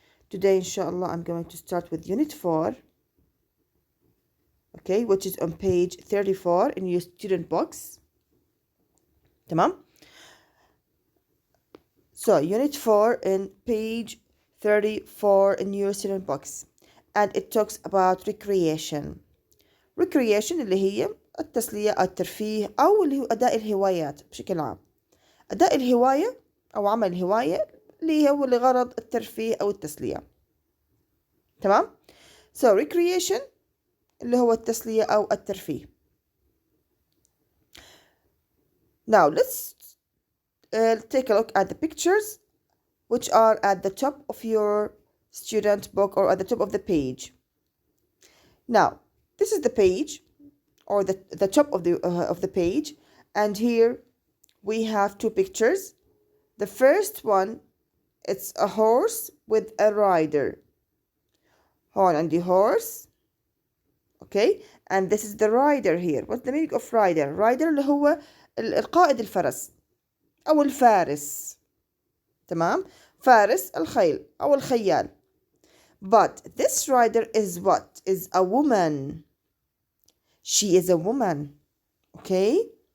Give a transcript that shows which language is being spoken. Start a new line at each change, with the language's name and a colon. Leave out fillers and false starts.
English: Today, inshallah, I'm going to start with Unit 4, okay, which is on page 34 in your student box. Tamam? So, Unit 4 in page 34 in your student box. And it talks about recreation.
Arabic: Recreation اللي هي التسلية أو الترفيه أو اللي هو أداء الهوايات بشكل عام. أداء الهواية أو عمل الهواية اللي هو لغرض الترفيه أو التسلية. تمام؟
English: So recreation
Arabic: اللي هو التسلية أو الترفيه.
English: Now let's take a look at the pictures which are at the top of your student book or at the top of the page. Now this is the page or the top of the page, and here we have two pictures. The first one, it's a horse with a rider.
Arabic: هون عندي
English: horse, okay, and this is the rider here. What's the meaning of rider?
Arabic: Rider اللي هو القائد الفرس أو الفارس. تمام؟ فارس الخيل أو الخيال.
English: But this rider is what? Is a woman. She is a woman. Okay?